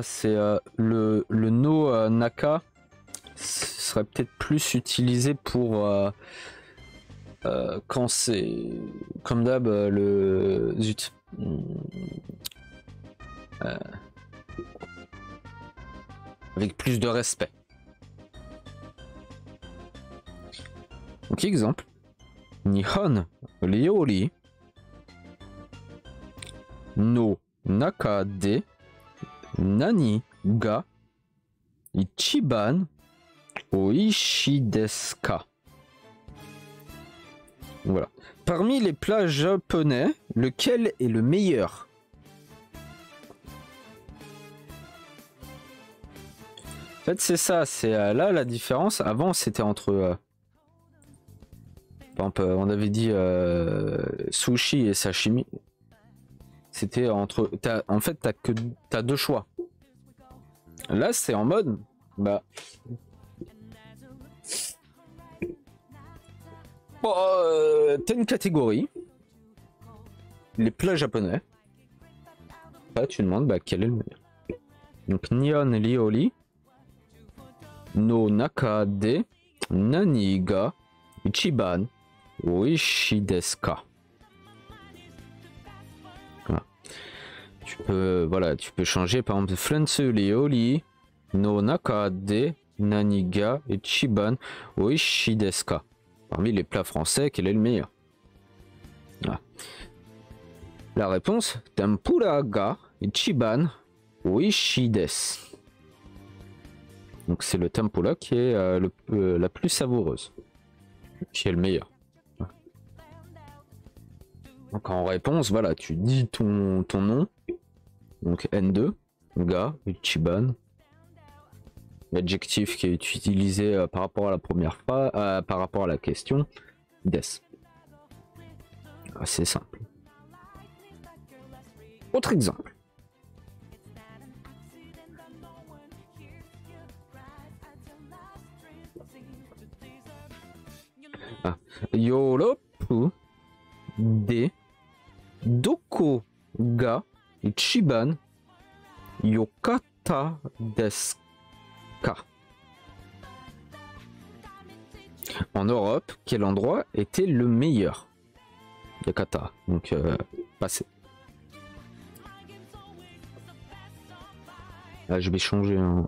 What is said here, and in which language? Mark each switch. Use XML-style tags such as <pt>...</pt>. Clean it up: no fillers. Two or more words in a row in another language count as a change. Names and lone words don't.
<fr>C'est le</fr> <ja>の中</ja> <fr>serait peut-être plus utilisé pour quand c'est comme d'hab le zut. Avec plus de respect. Donc exemple.</fr> <ja>日本料理の中で何が一番おいしいですか.</ja> <fr>Voilà. Parmi les plats japonais, lequel est le meilleur? En fait, c'est ça, c'est là la différence. Avant, c'était entre... par exemple, on avait dit sushi et sashimi. C'était entre... En fait, t'as deux choix. Là, c'est en mode... Bah... Bon, t'as une catégorie. Les plats japonais. Là, tu demandes bah, quel est le meilleur. Donc,</fr> <ja>日本料理の中で何が一番おいしいですか.</ja> <fr>Voilà. Tu peux changer par exemple</fr> <ja>フランス料理の中で何が一番おいしいですか.</ja> <fr>Parmi les plats français, quel est le meilleur? Ah. La réponse,</fr> <ja>天ぷらが一番おいしいです.</ja> <fr>Donc c'est le tempura qui est la plus savoureuse, qui est le meilleur. Donc en réponse, voilà, tu dis ton nom, donc N2,</fr> <ja>が、一番,</ja> <fr>l'adjectif qui est utilisé par rapport à la première phrase, par rapport à la question, des. Assez simple. Autre exemple.</fr> <ja>ヨーロッパでどこが一番良かったですか?</ja> <fr>En Europe, quel endroit était le meilleur? Yokata, donc passé. Ah, je vais changer.</fr>